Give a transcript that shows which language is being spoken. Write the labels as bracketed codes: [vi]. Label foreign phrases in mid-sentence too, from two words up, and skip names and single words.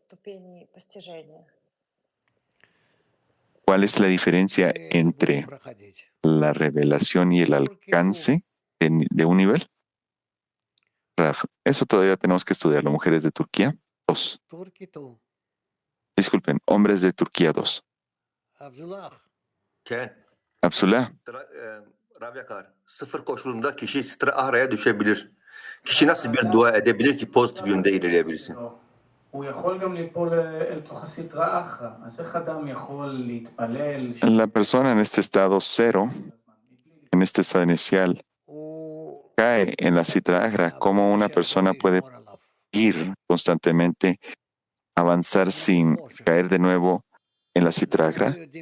[es] ¿Cuál es la diferencia entre la revelación y el alcance de un nivel? Rav, eso todavía tenemos que estudiarlo. Mujeres de Turquía 2. Disculpen, hombres de Turquía 2. Abdullah. [tr] Rav Yakar, sıfır koşulunda kişi strahaya düşebilir. Kişi nasıl bir dua edebilir ki pozitif yönde ilerleyebilsin? [es] La persona en este estado cero, en este estado inicial, cae en la Sitra Achra. ¿Cómo una persona puede ir constantemente, avanzar sin caer de nuevo en la Sitra Achra?